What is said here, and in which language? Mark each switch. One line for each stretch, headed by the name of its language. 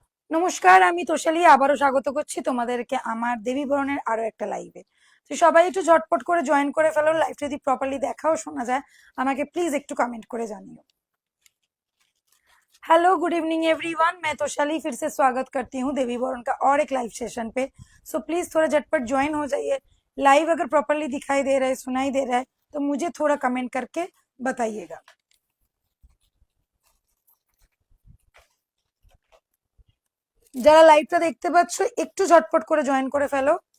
Bangla: নমস্কার, আমি তোষালি আবারও স্বাগত করছি তোমাদেরকে আমার দেবী বরণের আরো একটা লাইভে। তো সবাই একটু ঝটপট করে জয়েন করে ফেলো। লাইভ যদি প্রপারলি দেখাও শোনা যায় আমাকে প্লিজ একটু कमेंट করে জানিও।
Hindi: Hello, good evening everyone. मैं तोशाली फिर से स्वागत करती हूँ देवी बरन का और एक लाइव सेशन पे। सो प्लीज थोड़ा झटपट ज्वाइन हो जाइए। लाइव अगर प्रॉपरली दिखाई दे रहा है, सुनाई दे रहा है तो मुझे थोड़ा कमेंट करके बताइएगा।
Bangla: যারা লাইভটা দেখতে পাচ্ছ একটু ঝটপট করে জয়েন করে ফেলো।